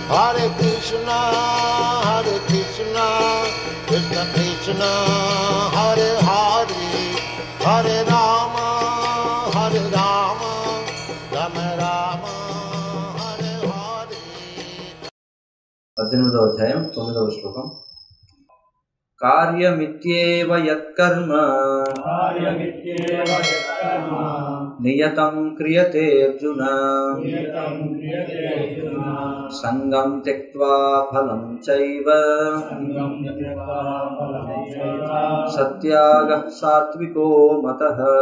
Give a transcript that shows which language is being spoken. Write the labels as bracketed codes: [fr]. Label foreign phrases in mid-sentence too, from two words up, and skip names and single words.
[sa] Hare Krishna, Krishna Krishna, Hare Hare, Hare Rama, Rama Rama, Hare Hare. [te] 18వ అధ్యాయం 9వ శ్లోకం. [sa] కార్యమిత్యేవ యత్కర్మ నియతం క్రియతే అర్జున సంగం త్యక్త్వా ఫలం చైవ సత్యాగః సాత్వికో మతః.